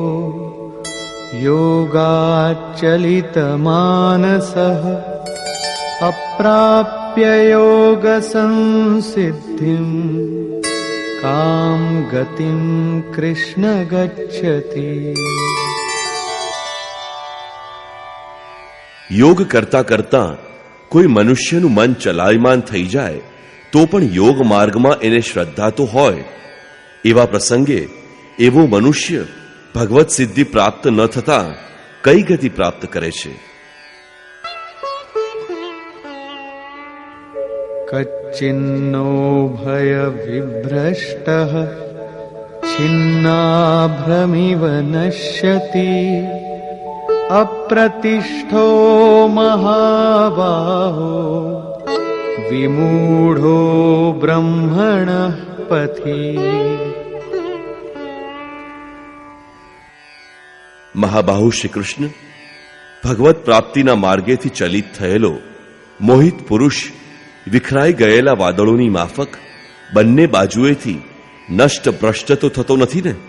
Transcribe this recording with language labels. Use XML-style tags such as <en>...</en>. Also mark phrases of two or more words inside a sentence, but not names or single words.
<sa>योगाच्चलितमानसः अप्राप्य योगसंसिद्धिं कां गतिं कृष्ण गच्छति।</sa> <gu>યોગ કરતા કરતા કોઈ મનુષ્યનું મન ચલાયમાન થઈ જાય તો પણ યોગ માર્ગમાં એને શ્રદ્ધા તો હોય, એવા પ્રસંગે એવો મનુષ્ય ભગવત સિદ્ધિ પ્રાપ્ત ન થતા કઈ ગતિ પ્રાપ્ત કરે છે?</gu> <sa>कच्चिन्नो भयविभ्रष्टः छिन्नाभ्रमिव नश्यति अप्रतिष्ठो महाबाहो विमूढ़ो ब्रह्मणः पथि।</sa> <gu>મહાબાહુ શ્રી કૃષ્ણ, ભગવત પ્રાપ્તિના માર્ગેથી ચલિત થયેલો મોહિત પુરુષ વિખરાઈ ગયેલા વાદળોની માફક બંને બાજુએથી નષ્ટ ભ્રષ્ટ તો થતો નથી ને?</gu>